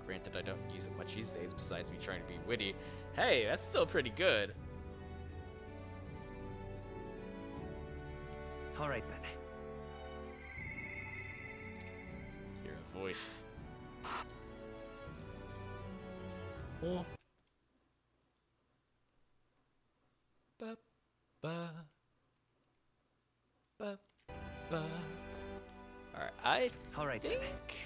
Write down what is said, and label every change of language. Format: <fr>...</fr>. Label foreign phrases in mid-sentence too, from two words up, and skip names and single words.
<en>Granted, I don't use it much these days besides me trying to be witty. Hey, that's still pretty good. All right then. Hear a voice. Oh. Ba ba ba ba. Alright, All right think... then.</en>